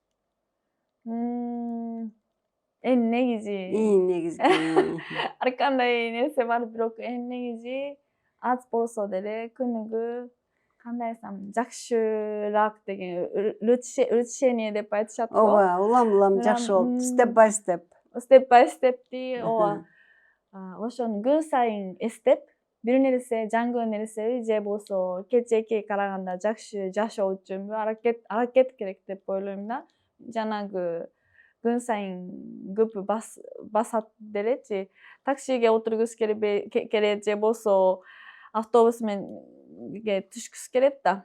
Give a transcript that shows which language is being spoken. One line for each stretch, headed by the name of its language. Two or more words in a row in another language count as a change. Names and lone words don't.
Kyrgyz: Эң негизи ар кандай нерсе бар, бирок эң негизи аз болсо деле күнүгө кандай айтсам жакшыраак деген улучшение деп айтышат го. Ооба, улам жакшы болуп,
English: step by step. Step by stepти, ооба.
Kyrgyz: Ошону күн сайын эстеп, бир нерсе жаңгы нерсени же болбосо кечээкей караганда жакшы жашоо үчүнбү аракет керек деп ойлойм да. Жанагы күн сайын көп басат делечи, таксиге отургусу келет же болбосо автобус мененге түшкүсү келет да.